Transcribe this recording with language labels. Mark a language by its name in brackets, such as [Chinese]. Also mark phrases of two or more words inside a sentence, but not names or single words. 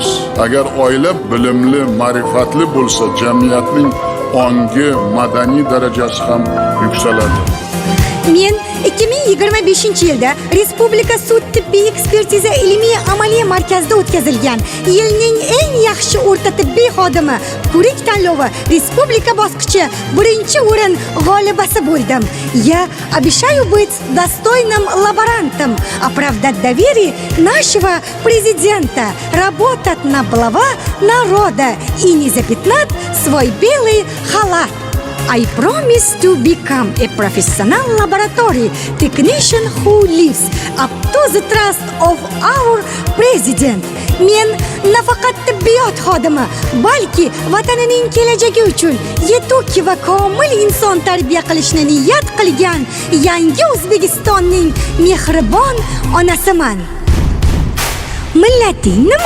[Uzbek] Agar oila bilimli, ma'rifatli bo'lsa, jamiyatning ongi, madaniy darajasi ham yuksaladi. Men 2025-yilda Respublika sud tibbiy ekspertiza ilmiy amaliy markazida o'tkazilgan yilning eng yaxshi o'rta tibbiy xodimi ko'rik tanlovi respublika bosqichi 1-o'rin g'olibasi bo'ldim. [Russian] Я обещаю быть достойным лаборантом, оправдать доверие нашего президента, работать на благо народа и не запятнать свой белый халат. [English] I promise to become a professional laboratory technician who lives up to the trust of our president. [Uzbek] Men nafaqat tibbiyot xodimi, balki vatanining kelajagi uchun yetuk va komil inson tarbiya qilishni niyat qilgan yangi O'zbekistonning mehribon onasiman. Millating nima?